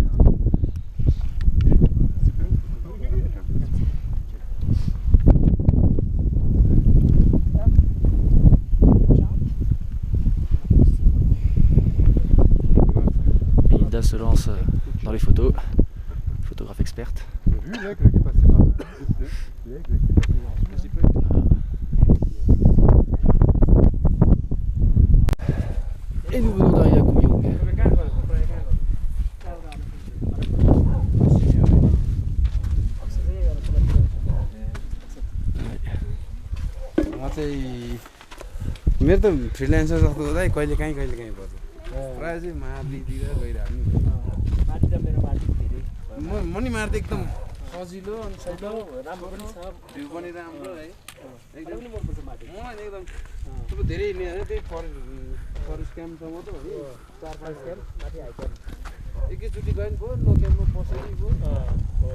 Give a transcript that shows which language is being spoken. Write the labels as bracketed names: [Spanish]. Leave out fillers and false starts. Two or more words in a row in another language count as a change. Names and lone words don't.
[French] Et Linda se lance dans les photos. Photographe experte. Vu l'aigle qui est passé par là. L'aigle qui est passé par là. Je sais pas. Et nous venons d'arriver à Kumyong. [Nepali] मेरो त फ्रिल्यान्सर जस्तो हुँदा कहिले काहीँ पर्छ प्रायः चाहिँ मार्दितिर गइरहनु म नि मार्दै एकदम सजिलो अनि सजिलो राम्रो पनि छ भ्यू पनि राम्रो है एकदम मलाई एकदम अब धेरै हिँड्ने होइन त्यही [English] forest campसम्म [Nepali] त हो 4-5 क्याम्प माथि हाइक्याम्प एकैचोटि गयो नि भयो लो क्याम्पमा बसेर नि भयो।